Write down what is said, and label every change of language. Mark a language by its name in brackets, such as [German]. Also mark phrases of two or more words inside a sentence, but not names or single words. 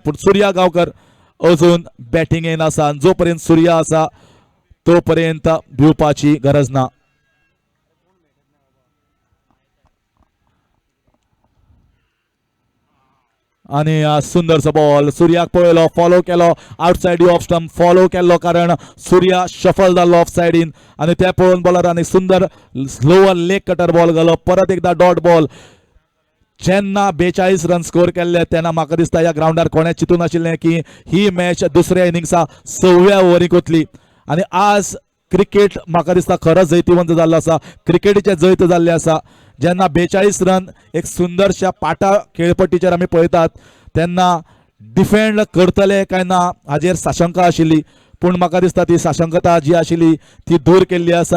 [Konkani] पूण सूर्या गांवकर अजून बॅटिंगेन आसा. जो पर्यंत सूर्या आसा तो पर्यंत भिवपाची गरज ना. आणि सुंदरसो बॉल सूर्याक पळयलो, फॉलो केलो, [English] outside off stump [Konkani] फॉलो केल्लो कारण सूर्या शफल जाल्लो ऑफ सायडीन आणि त्या पळोवन बॉलरांनी सुंदर [English] slower leg cutter ball [Konkani] घालो. परत एकदा [English] dot ball. [Konkani] जेन्ना 42 [English] run score [Konkani] केल्ले तेन्ना म्हाका दिसता ह्या ग्राउंडार कोणें चिंतून नाशिल्लें की ही मॅच दुसऱ्या इनिंग्सा 6व्या ओव्हरीक वतली आणि आज क्रिकेट म्हाका दिसता खरोच जैतिवंत जाल्लो आसा. क्रिकेटीचे जैत जाल्ले आसा. जेन्ना 42 रन एक सुंदरशा पाटा खेळपट्टीचेर आमी पळयतात तेन्ना डिफेंड करतले काय ना हाजेर साशंका आशिल्ली, पूण म्हाका दिसता ती साशंकता जी आशिल्ली ती दूर केल्ली आसा.